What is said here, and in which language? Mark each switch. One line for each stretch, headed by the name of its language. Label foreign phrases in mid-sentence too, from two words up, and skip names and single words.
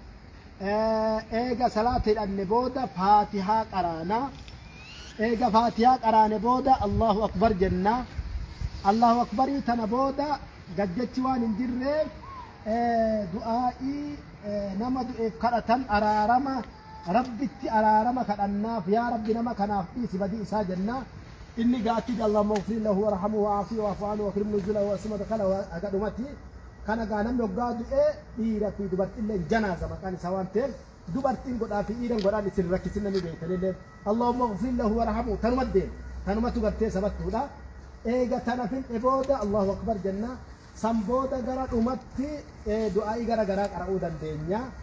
Oromo: eega salaata hidhanne booda faatihaa qaraanaa eega faatihaa qaraane booda
Arabic: الله أكبر
Oromo: jenna
Arabic: الله أكبر
Oromo: tana booda gajjachi waan hin jirreef du'aa'ii nama du'eef kadhatan araarama rabbitti araarama kadhannaaf yaa rabbi nama kanaaf dhiisi badii isaa jenna inni gaachid
Arabic: اللهم اغفر له وارحمه وعافه واعف عنه وأكرم نزله ووسع مدخله
Oromo: agadumati kana gaa namni hoggaa du'e dhiira fi dubartillee janaaza maqaan isaa waan ta'eef dubartiin godhaa fi dhiiran godhaan isin rakkisin namni beekanillee
Arabic: اللهم اغفر له وارحمه
Oromo: tanumaddeen tanumatu gartee sabattuudha eega tana fin'e booda
Arabic: الله أكبر
Oromo: jenna san booda gara dhumatti du'aa'ii gara garaa qara'uu dandeenya